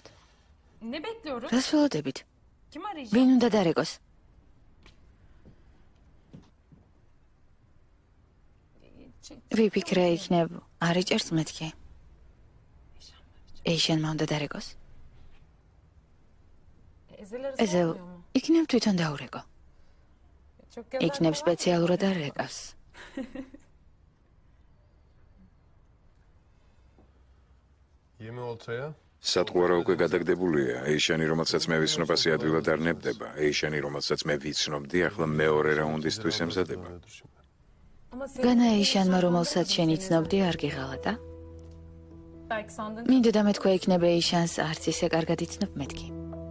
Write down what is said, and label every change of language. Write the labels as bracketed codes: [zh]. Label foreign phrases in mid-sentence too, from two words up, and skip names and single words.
[tr] Ne bekliyoruz? [ka] რას ველოდებით? [tr] Kim arayacak? [ka] ვინ უნდა დარეკოს? ვიფიქრე იქნებ არ იჭერს მეთქი. ეიშენმა უნდა დარეკოს? [tr] Ezel arası [ka] ეზელ, [tr] olmuyor mu? [ka] იქნებ თვითონ დაურეკო. [tr] Çok gezer [ka] იქნებ [tr] var. [ka] სპეციალურად არ რეკავს. [tr] Yemi oltaya. [ka] სატყვარა უკვე გადაგდებულია. ეიშანი, რომელსაც მე ვიცნობ, ასე ადვილად არ ნებდება. ეიშანი, რომელსაც მე ვიცნობდი, ახლა მეორე რაუნდისთვის ემზადება. [tr] Dur şimdi. Ama senin [ka] განა ეიშანმა რომელსაც შენ იცნობდი არ გიღალატა? [tr] belki sandın. [ka] მინდოდა მეთქვა იქნებ ეიშანს არც ისე კარგად იცნობ მეთქი.